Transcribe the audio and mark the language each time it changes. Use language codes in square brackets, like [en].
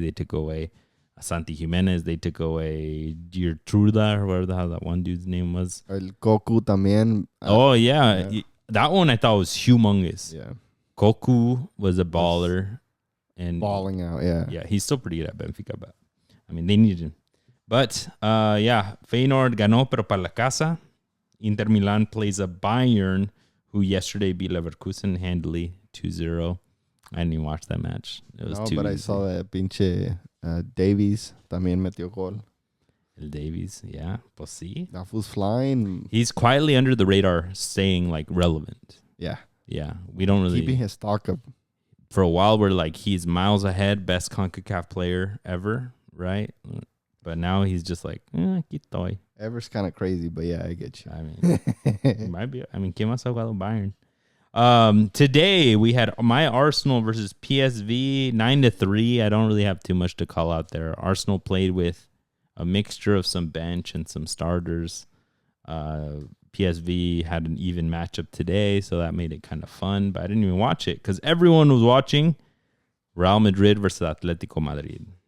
[en] They took away Santi Jimenez. They took away Gertruda, or whatever the hell that one dude's name was. [es] El Cocu también. [en] Oh, yeah. That one I thought was humongous. Yeah. Cocu was a baller. And balling out, yeah. Yeah, he's still pretty good at Benfica, but I mean, they needed him. But yeah, [es] Feyenoord ganó, pero para la casa. [en] Inter Milan plays a Bayern, who yesterday beat Leverkusen handily 2-0. I didn't even watch that match. It was but I saw that pinche Davies [es] también metió gol. El Davies, yeah. Pues sí. [en] That was flying. He's quietly under the radar, staying like relevant. Yeah. Yeah, we don't really... Keeping his stock up. For a while, we're like, he's miles ahead, best CONCACAF player ever, right? But now he's just like, quitoy. Ever's kind of crazy, but yeah, I get you. I mean, it might be. I mean, [es] ¿quién más ha jugado Bayern? [en] Today, we had my Arsenal versus PSV, 9-3. I don't really have too much to call out there. Arsenal played with a mixture of some bench and some starters. PSV had an even matchup today, so that made it kind of fun. But I didn't even watch it because everyone was watching Real Madrid versus Atletico Madrid.